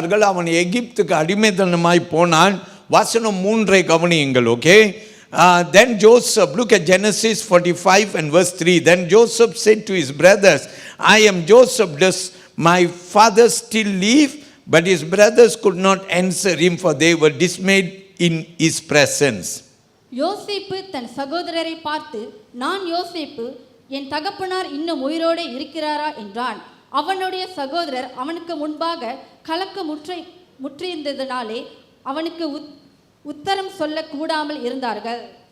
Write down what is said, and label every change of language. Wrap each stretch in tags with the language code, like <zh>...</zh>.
<ta>அவனை எகிப்துக்கு அடிமைத்தனமாய் போனான். வசனம் 3 கவனியுங்கள். Okay.</ta> <en>Then Joseph, look at Genesis 45 and verse 3. Then Joseph said to his brothers, I am Joseph, does my father still live? But his brothers could not answer him, for they were dismayed in his presence.</en> <ta>யோசேப்பு தன் சகோதரரை பார்த்து, நான் யோசேப்பு, என் தகப்பனார் இன்னும் உயிரோடு இருக்கிறாரா என்றான். அவனுடைய சகோதரர் அவனுக்கு முன்பாக கலக்க முற்றியிருந்ததினாலே அவனுக்கு உத்தரம் சொல்ல கூடாமல் இருந்தார்கள்.</ta>